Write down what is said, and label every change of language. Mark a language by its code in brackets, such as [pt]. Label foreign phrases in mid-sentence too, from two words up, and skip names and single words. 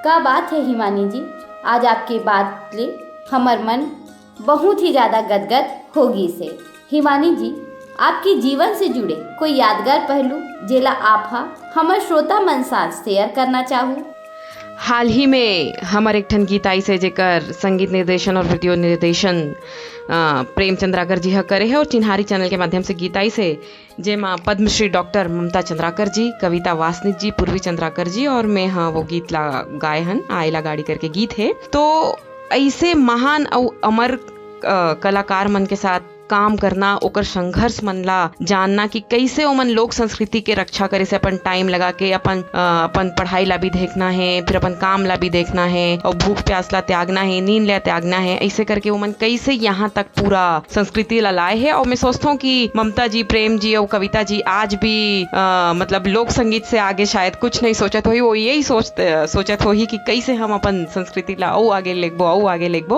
[hne] का बात है हिमानी जी, आज आपके बात ले हमार मन बहुत ही ज्यादा गदगद होगी से। हिमानी जी, आपके जीवन से जुड़े कोई यादगार पहलू जेला आप हमार श्रोता मन साथ शेयर करना चाहूँ? हाल ही में हमार एक ठन गीत आई से जेकर संगीत निर्देशन और वीडियो निर्देशन प्रेम चंद्राकर जी करे है और चिन्हारी चैनल के माध्यम से गीत आई से जेमा पद्मश्री डॉक्टर ममता चंद्राकर जी, कविता वासनिक जी, पूर्वी चंद्राकर जी और मैं हाँ वो गीत ला गाए हन। आयला गाड़ी करके गीत है। तो ऐसे महान और अमर कलाकार मन के साथ काम करना, ओकर संघर्ष मन ला जानना कि कैसे ओमन लोक संस्कृति के रक्षा करे से अपन टाइम लगा के अपन पढ़ाई ला भी देखना है, फिर अपन काम ला भी देखना है और भूख प्यास ला त्यागना है, नींद ला त्यागना है। ऐसे करके ओमन कैसे यहाँ तक पूरा संस्कृति ला लाए है। और मैं सोचता हूँ कि ममता जी, प्रेम जी और कविता जी आज भी मतलब लोक संगीत से आगे शायद कुछ नहीं सोचत हो, वो यही सोचत हो ही कि कैसे हम अपन संस्कृति ला और आगे लेगबो।